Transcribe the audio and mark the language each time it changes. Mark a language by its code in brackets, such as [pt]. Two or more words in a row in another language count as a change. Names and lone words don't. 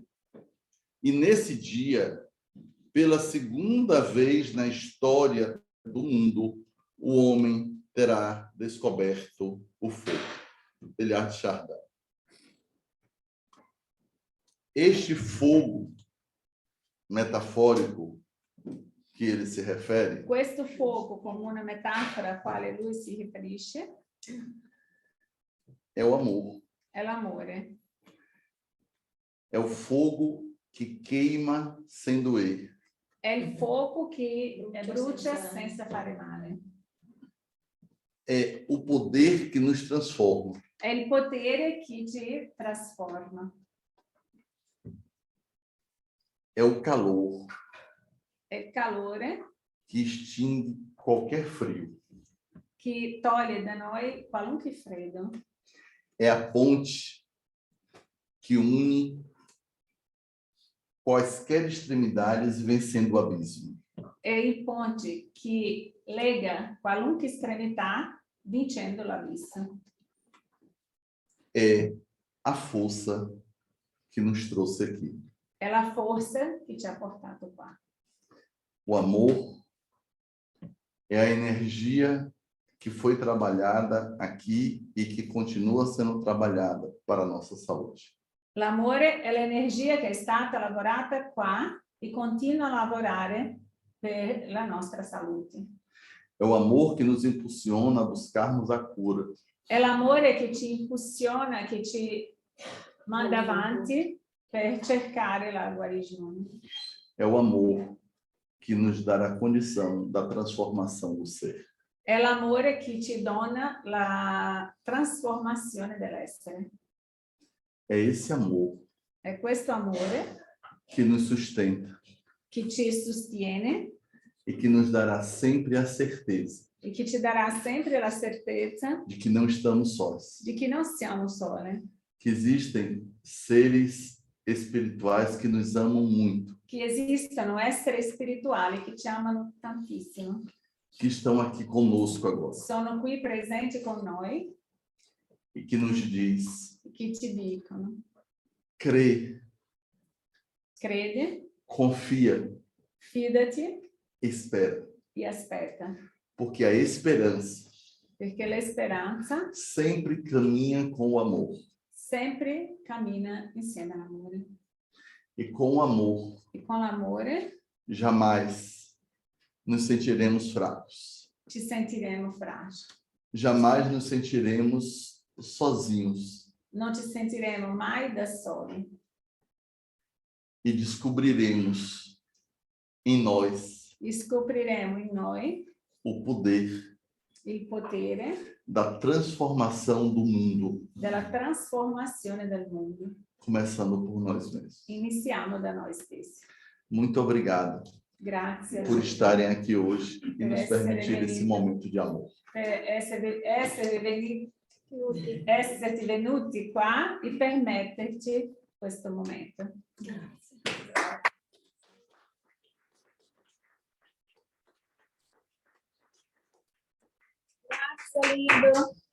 [pt] E nesse dia, pela segunda vez na história do mundo, o homem terá descoberto o fogo. Teilhard de Chardin. Este fogo metafórico que ele se refere [it] Questo fuoco, come una metafora a quale lui si riferisce, [pt] é o amor. [it] è l'amore. [pt] É o fogo que queima sem doer. [it] È il fuoco che brucia senza fare male. [pt] É o poder que nos transforma. [it] È il potere che ti trasforma. [pt] É o calor [it] È il calore [pt] que extingue qualquer frio. [it] che toglie da noi qualunque freddo. [pt] É a ponte que une quaisquer extremidades vencendo o abismo. [it] È il ponte che lega qualunque estremità vincendo l'abisso. [pt] É a força que nos trouxe aqui. [it] È la forza che ci ha portato qua. [pt] O amor é a energia que foi trabalhada aqui e que continua sendo trabalhada para a nossa saúde. [it] L'amore è l'energia che è stata lavorata qua e continua a lavorare per la nostra salute. [pt] É o amor que nos impulsiona a buscarmos a cura. [it] È l'amore che ci impulsiona, che ci manda avanti per cercare la guarigione. [pt] É o amor que nos dá a condição da transformação do ser. [it] È l'amore che ci dona la trasformazione dell'essere. [pt] É esse amor [it] È questo amore [pt] que nos sustenta [it] che ci sostiene [pt] e que nos dará sempre a certeza [it] e che ci darà sempre la certezza [pt] de que não estamos sós, [it] di che non siamo sole, [pt] que existem seres espirituais que nos amam muito, [it] che esistono esseri spirituali che ci amano tantissimo. [pt] que estão aqui conosco agora [it] Sono qui presenti con noi [pt] e que nos diz: [it] che ci dicono: [pt] crê, [it] credi, [pt] confia, [it] fidati [pt] espera, [it] e aspetta, [pt] porque a esperança [it] perché la speranza [pt] sempre caminha com o amor. [it] sempre cammina insieme all'amore. [pt] E com o amor, [it] E con l'amore [pt] jamais nos sentiremos fracos. [it] ci sentiremo fragili. [pt] Jamais nos sentiremos sozinhos. [it] Non ci sentiremo mai da soli. [pt] E descobriremos em nós [it] E scopriremo in noi [pt] o poder [it] il potere [pt] da transformação do mundo, [it] della trasformazione del mondo. [pt] começando por nós mesmos. [it] Iniziamo da noi stessi. [pt] Muito obrigado [it] Grazie [pt] por estarem aqui hoje e nos [it] essere [pt] permitir esse [it] venuti. [pt] momento de amor. [it] Per esserti venuti qua e permetterci questo momento. Grazie Lindo.